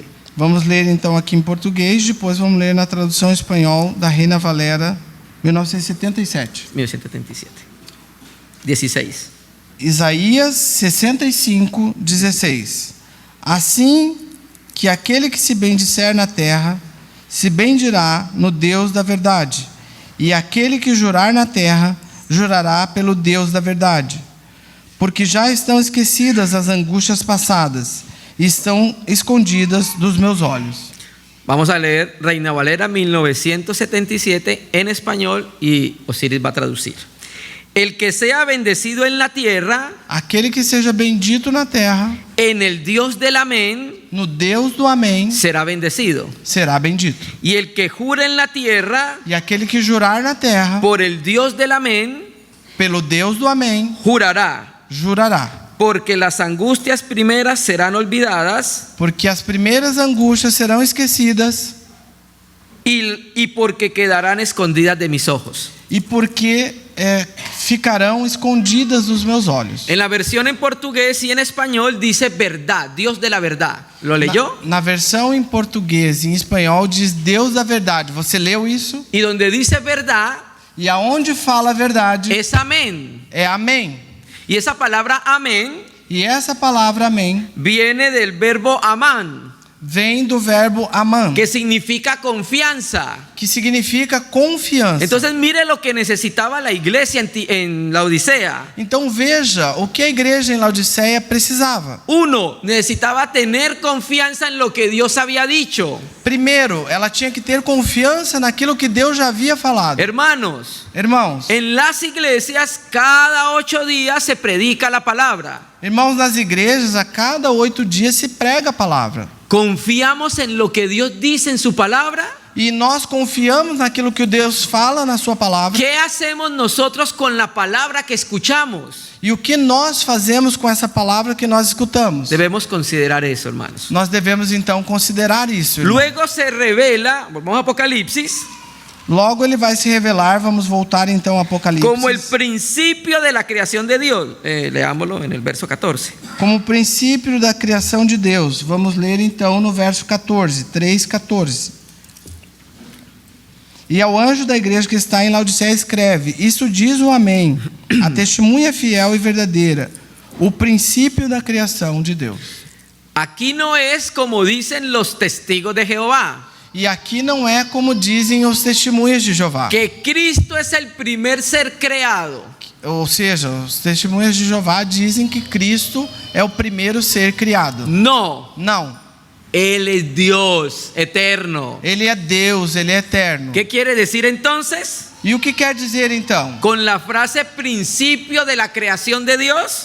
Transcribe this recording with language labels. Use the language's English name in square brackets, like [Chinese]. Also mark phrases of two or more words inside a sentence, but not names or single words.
[Portuguese] Vamos ler então aqui em português, depois vamos ler na tradução em espanhol da Reina Valera 1977. 1977. 16. Isaías 65, 16. Assim que aquele que se bendisser na terra, se bendirá no Deus da verdade, e aquele que jurar na terra, jurará pelo Deus da verdade. Porque já estão esquecidas as angústias passadas, e estão escondidas dos meus olhos. [Spanish] Vamos a leer Reina Valera 1977 en español y Osiris va a traducir. El que sea bendecido en la tierra, [Portuguese] Aquele que seja bendito na terra, [Spanish] en el Dios del amén, [Portuguese] no Deus do amém, [Spanish] será bendecido. [Portuguese] será bendito. [Spanish] Y el que jure en la tierra, [Portuguese] E aquele que jurar na terra, [Spanish] por el Dios del amén, [Portuguese] pelo Deus do amém, [Spanish] jurará. [Portuguese] jurará. [Spanish] Porque las angustias primeras serán olvidadas [Portuguese] Porque as primeiras angústias serão esquecidas, [Spanish] y porque quedarán escondidas de mis ojos. [Portuguese] e porque ficarão escondidas dos meus olhos. [Spanish] En la versión en portugués y en español dice verdad, Dios de la verdad. ¿Lo leyó? [Portuguese] Na versão em português e em espanhol diz Deus da verdade. Você leu isso? [Spanish] Y donde dice verdad [Portuguese] E aonde fala a verdade [Spanish] es amén. [Portuguese] é amém. [Spanish] Y esa palabra amén [Portuguese] E essa palavra amém [Spanish] viene del verbo amán. [Portuguese] vem do verbo aman, [Spanish] que significa confianza. [Portuguese] que significa confiança. [Spanish] Entonces mire lo que necesitaba la iglesia en la Odisea. [Portuguese] Então veja o que a igreja em Laodiceia precisava. [Spanish] Uno, necesitaba tener confianza en lo que Dios había dicho. [Portuguese] Primeiro, ela tinha que ter confiança naquilo que Deus já havia falado. [Spanish] Hermanos, [Portuguese] Irmãos, [Spanish] en las iglesias cada 8 días se predica la palabra. [Portuguese] irmãos, nas igrejas a cada 8 dias se prega a palavra. [Spanish] ¿Confiamos en lo que Dios dice en su palabra? [Portuguese] E nós confiamos naquilo que Deus fala na sua palavra. [Spanish] ¿Qué hacemos nosotros con la palabra que escuchamos? [Portuguese] E o que nós fazemos com essa palavra que nós escutamos? [Spanish] Debemos considerar eso, hermanos. [Portuguese] Nós devemos então considerar isso. Irmão. [Spanish] Luego se revela, vamos a Apocalipsis, [Portuguese] Logo ele vai se revelar, vamos voltar então ao Apocalipse. [Spanish] como el principio de la creación de Dios. Leámoslo en el verso 14. [Portuguese] Como o princípio da criação de Deus. Vamos ler então no verso 14, 3:14. E ao anjo da igreja que está em Laodiceia escreve: Isso diz o Amém, a testemunha fiel e verdadeira, o princípio da criação de Deus. [Spanish] Aquí no es como dicen los testigos de Jehová, [Portuguese] E aqui não é como dizem os testemunhas de Jeová. [Spanish] que Cristo es el primer ser creado. [Portuguese] Ou seja, os testemunhas de Jeová dizem que Cristo é o primeiro ser criado. [Spanish] No, [Portuguese] Não, [Spanish] Él es Dios eterno. [Portuguese] ele é Deus, ele é eterno. [Spanish] ¿Qué quiere decir entonces? [Portuguese] E o que quer dizer então? [Spanish] Con la frase principio de la creación de Dios,